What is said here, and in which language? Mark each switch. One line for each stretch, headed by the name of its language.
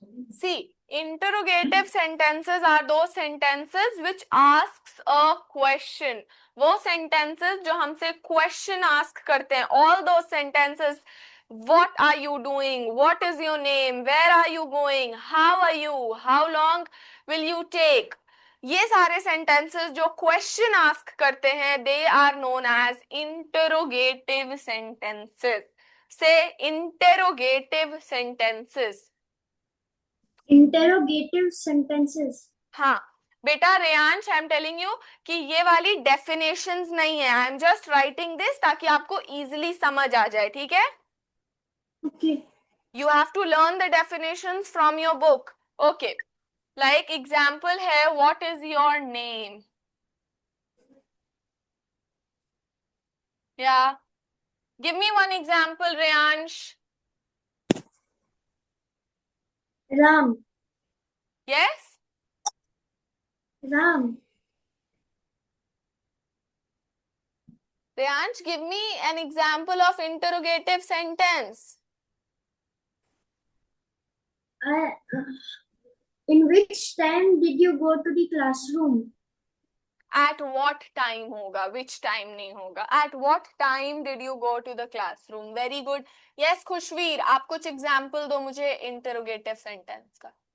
English: See, interrogative sentences are those sentences which asks a question.
Hindi: वो sentences जो हमसे question ask करते हैं.
English: All those sentences, what are you doing? What is your name? Where are you going? How are you? How long will you take?
Hindi: ये सारे sentences जो question ask करते हैं,
English: they are known as interrogative sentences. Say interrogative sentences. Interrogative sentences.
Hindi: हाँ बेटा Reyansh,
English: I am telling you
Hindi: कि ये वाली डेफिनेशंस नहीं है।
English: I am just writing this
Hindi: ताकि आपको इजीली समझ आ जाए। ठीक है?
English: Okay. You have to learn the definitions from your book. Okay, like example है, what is your name? या give me one example Reyansh. Ram. Yes? Ram. Reyansh, give me an example of interrogative sentence. In which time did you go to the classroom? At what time
Hindi: होगा,
English: which time
Hindi: नहीं होगा.
English: At what time did you go to the classroom? Very good.
Hindi: Yes, Khushvir, आप कुछ example दो मुझे interrogative sentence का.